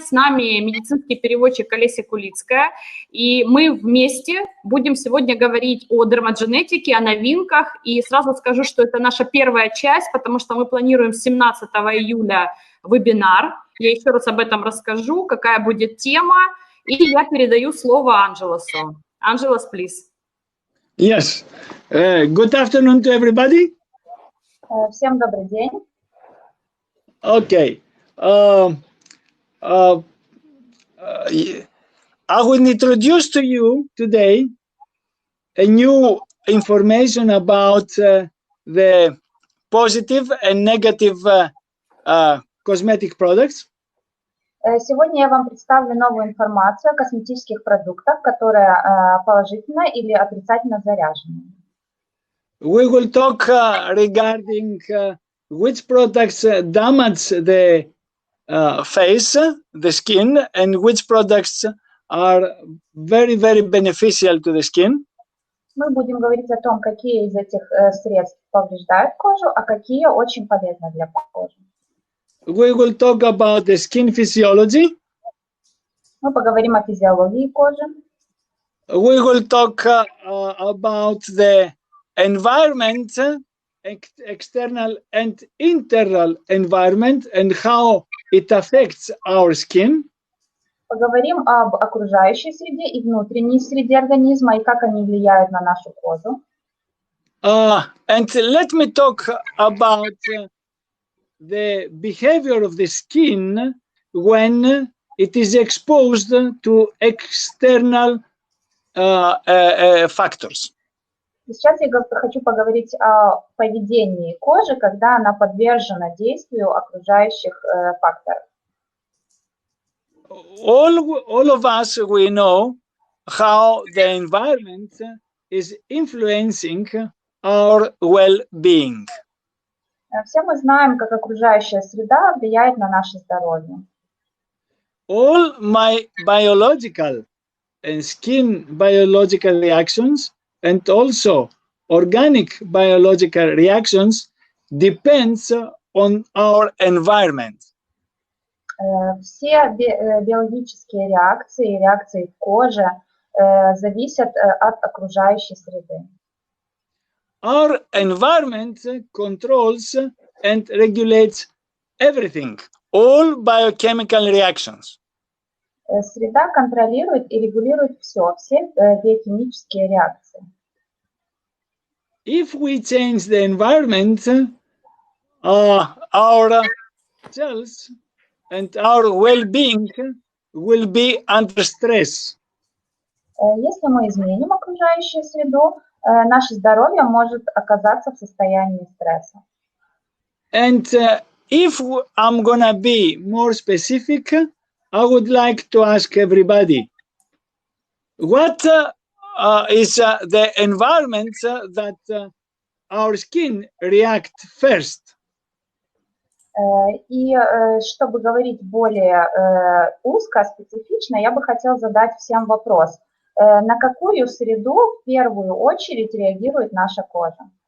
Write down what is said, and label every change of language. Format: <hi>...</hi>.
<ru>С нами медицинский переводчик Олеся Кулицкая. И мы вместе будем сегодня говорить о Dermagenetic, о новинках. И сразу скажу, что это наша первая часть, потому что мы планируем 17 июля вебинар. Я еще раз об этом расскажу, какая будет тема. И я передаю слово Ангелосу. Ангелос,</ru> <en>please. Yes. Good afternoon to everybody.</en> <ru>Всем добрый день.</ru> <en>Okay. I will introduce to you today a new information about the positive and negative cosmetic products.</en> <ru>Сегодня я вам представлю новую информацию о косметических продуктах, которые положительно или отрицательно заряжены.</ru> <en>We will talk regarding which products damage the face, the skin, and which products are very, very beneficial to the skin.</en> <ru>Мы будем говорить о том, какие из этих средств повреждают кожу, а какие очень полезны для кожи.</ru> <en>We will talk about the skin physiology.</en> <ru>Мы поговорим о физиологии кожи.</ru> <en>We will talk about the environment, external and internal environment, and how it affects our skin.</en> <ru>Поговорим об окружающей среде и внутренней среде организма и как они влияют на нашу кожу.</ru> <en>And let me talk about the behavior of the skin when it is exposed to external factors.</en> <ru>Сейчас я хочу поговорить о поведении кожи, когда она подвержена действию окружающих факторов.</ru> <en>All of us, we know how the environment is influencing our well-being.</en> <ru>Все мы знаем, как окружающая среда влияет на наше здоровье.</ru> <en>All my biological and skin biological reactions and also organic biological reactions depends on our environment.</en> <ru>Все биологические реакции, реакции в коже зависят от окружающей среды.</ru> <en>Our environment controls and regulates everything, all biochemical reactions.</en> <ru>Среда контролирует и регулирует все биохимические реакции.</ru> <en>If we change the environment, our cells and our well-being will be under stress.</en> <ru>Если мы изменим окружающую среду, наше здоровье может оказаться в состоянии стресса.</ru> <en>And if I'm gonna be more specific, I would like to ask everybody, what is the environment that our skin react first?</en> <ru>И чтобы говорить более узко, специфично, я бы хотела задать всем вопрос. На какую среду в первую очередь реагирует наша кожа?</ru>